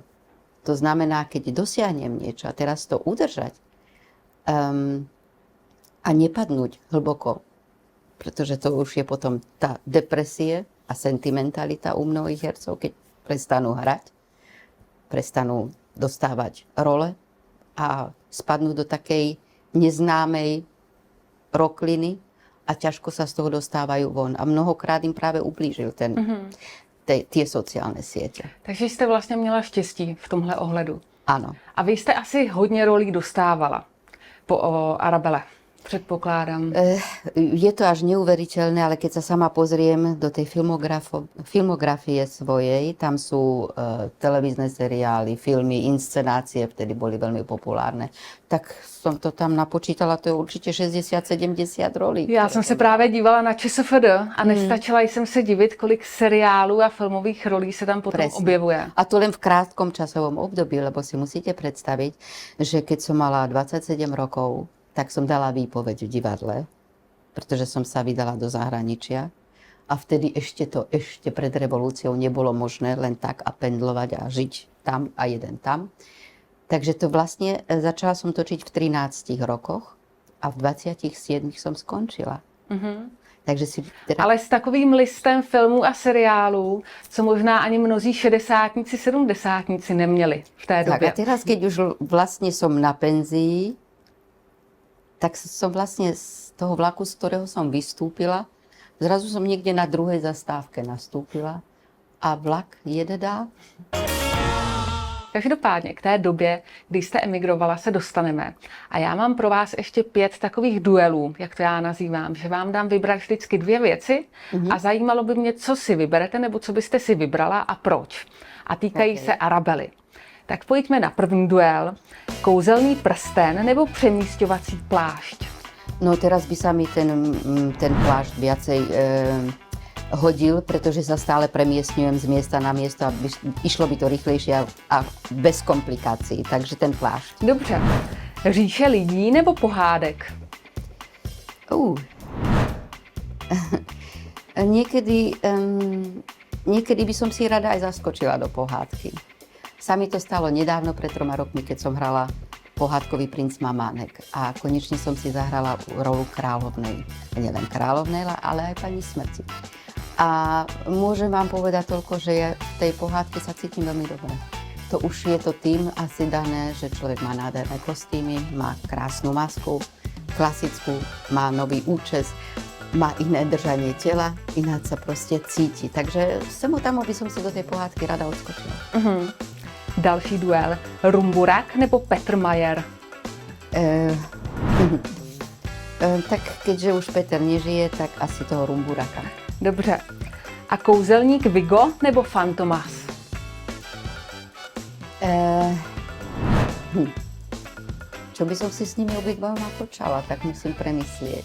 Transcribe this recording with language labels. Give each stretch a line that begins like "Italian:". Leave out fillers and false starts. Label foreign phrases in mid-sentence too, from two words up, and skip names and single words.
Slovak: To znamená, keď dosiahnem niečo a teraz to udržať a nepadnúť hlboko, pretože to už je potom tá depresie a sentimentalita u mnohých hercov, keď prestanú hrať, prestanú dostávať role, a spadnú do takej neznámej rokliny a ťažko sa z toho dostávajú von. A mnohokrát im práve ublížil tie sociálne siete.
Czech: Takže jste vlastně měla štěstí v tomhle ohledu. Ano. A vy jste asi hodně rolí dostávala po Arabele, předpokládám.
Slovak: Je to až neuveriteľné, ale keď sa sama pozriem do tej filmografie svojej, tam sú televízne seriály, filmy, inscenácie, vtedy boli veľmi populárne, tak som to tam napočítala, to je určite 60-70 rolí.
Czech: Já jsem se právě dívala na ČSFD a nestačila jsem se divit, kolik seriálů a filmových rolí se tam potom objevuje.
Slovak: A to len v krátkom časovom období, lebo si musíte predstaviť, že keď som mala 27 rokov, tak som dala výpoveď v divadle, pretože som sa vydala do zahraničia. A vtedy ešte pred revolúciou nebolo možné len tak a pendlovať a žiť tam a jeden tam. Takže to vlastne začala som točiť v 13 rokoch a v 27 som skončila. Takže
Czech: Ale s takovým listem filmů a seriálů, co možná ani mnozí 60-tníci, 70-tníci neměli v té době.
Slovak: Tak a teraz, keď už vlastne som na penzii, tak som vlastne z toho vlaku, z ktorého som vystúpila, zrazu som niekde na druhej zastávke nastúpila a vlak
Czech: jede dál. Každopádně k té době, kdy jste emigrovala, se dostaneme. A já mám pro vás ještě 5 takových duelů, jak to já nazývám, že vám dám vybrat vždycky 2 věci a zajímalo by mě, co si vyberete nebo co byste si vybrala a proč. A týkají se Arabely. Tak pojďme na první duel. Kouzelný prsten nebo přemísťovací plášť?
Slovak: No teraz by sa mi ten plášť viacej hodil, pretože sa stále premiestňujem z miesta na miesto a išlo by to rýchlejšie a bez komplikácií. Takže ten plášť.
Czech: Dobře. Říše lidí nebo pohádek?
Slovak: Niekedy by som si rada aj zaskočila do pohádky. sa mi to stalo nedávno, pred 3 rokmi, keď som hrala Pohádkový princ Mamánek. A konečne som si zahrala rolu kráľovnej. Nielen kráľovnej, ale aj pani smrti. A môžem vám povedať toľko, že ja v tej pohádke sa cítim veľmi dobre. To už je to tým asi dané, že človek má nádherné kostýmy, má krásnu masku, klasickú, má nový účes, má iné držanie tela, ináč sa proste cíti. Takže samotámo by som si do tej pohádky rada odskočila.
Czech: Další duel. Rumburak nebo Petr Majer?
Slovak: Tak keďže už Peter nežije, tak asi toho Rumburaka.
Czech: Dobře. A kouzelník Vigo nebo Fantomas?
Slovak: Čo by som si s nimi obidvoma počala, tak musím premyslieť.